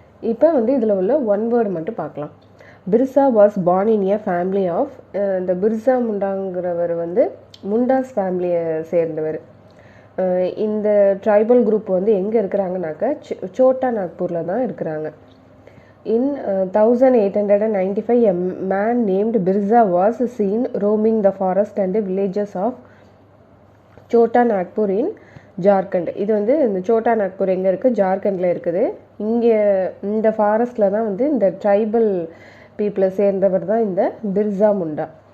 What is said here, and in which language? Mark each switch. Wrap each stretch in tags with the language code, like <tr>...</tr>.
<ta>இப்போ இதில் உள்ள ஒன் வேர்டு மட்டும் பார்க்கலாம்.</ta> <en>Birsa was born in a family of,</en> <ta>இந்த பிர்சா முண்டாங்கிறவர் முண்டாஸ் ஃபேமிலியை சேர்ந்தவர். இந்த ட்ரைபல் குரூப் எங்கே இருக்கிறாங்கனாக்கா சோட்டா நாக்பூரில் தான் இருக்கிறாங்க.</ta> <en>In 1895 a man named Birsa was seen roaming the forest and villages of Chota Nagpur in Jharkhand.</en> <ta>இது இந்த சோட்டா நாக்பூர் எங்கே இருக்குது? ஜார்க்கண்டில் இருக்குது. இங்கே இந்த ஃபாரஸ்டில் தான் இந்த ட்ரைபல் பீப்புளை சேர்ந்தவர் தான் இந்த பிர்சா முண்டா.</ta>